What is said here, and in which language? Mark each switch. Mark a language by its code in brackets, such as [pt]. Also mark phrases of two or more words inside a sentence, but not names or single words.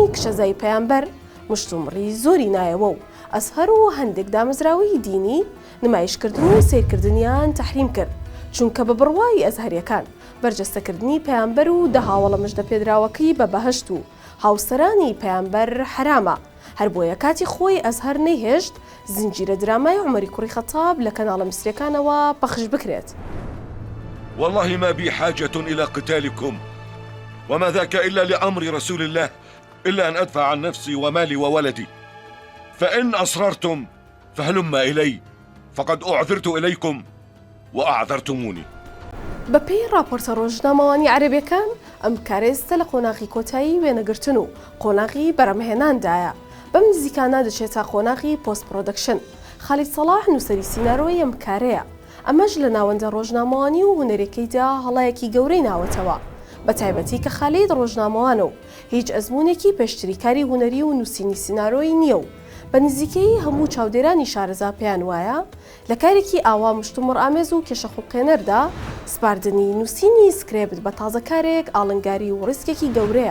[ckb] کشەزای پەیامبەر مشتومڕی زۆری نایەوە و ئەزهەر و هەندێک دامەزراوەی دینی نمایشکردن و سیرکردنیان تەحریم کرد، چونکە بە بڕوای ئەزهەریەکان بەرجەستەکردنی پەیامبەر و دەهاوڵە مژدە پێدراوەکەی بە بەهەشت و هاوسەرانی پەیامبەر حرامە، هەر بۆیە کاتی خۆی ئەزهەر نەیهێشت زنجیرە درامای عومەری کوڕی خەتاب لە کەناڵە میسریەکانەوە پەخش بکرێت. [ar] والله ما بي حاجة إلى قتالكم وما ذاك إلا لأمر رسول الله إلا أن أدفع عن نفسي ومالي وولدي، فإن أصررتم فهلم إلي فقد أعذرت إليكم وأعذرتموني. [ckb] بەپێی راپۆرتە ڕۆژنامەوانی عەرەبیەکان ئەم کارێستە لە قۆناغی کۆتایی وێنەگرتن و قۆناغی بەرەمهێناندایە. بەم نزیکانە دەچێت تا قۆناغی [en] post production. [ckb] خالید سەلاح نووسەری سینارۆی ئەم کارەیە. ئەمەش لە ناوەندە ڕۆژنامەوانی و هونەرەکەیدا هەڵایەکی گەورەی ناوەتەوە، بە تایبەتی کە خالید ڕۆژنامەوانە و هیچ ئەزمونێکی پێشتریکاری هونەری و نووسینی سینارۆی نییە و بە نزیکەی هەموو چاودێرانی شارەزا پێیان وایە لە کارێکی ئاوا مشتومڕ ئامێز و کێشەخوڵقێنەردا سپاردنی نووسینی سکرێبت بە تازەکارێک ئاڵنگاری و ڕیسکێکی گەورەیە.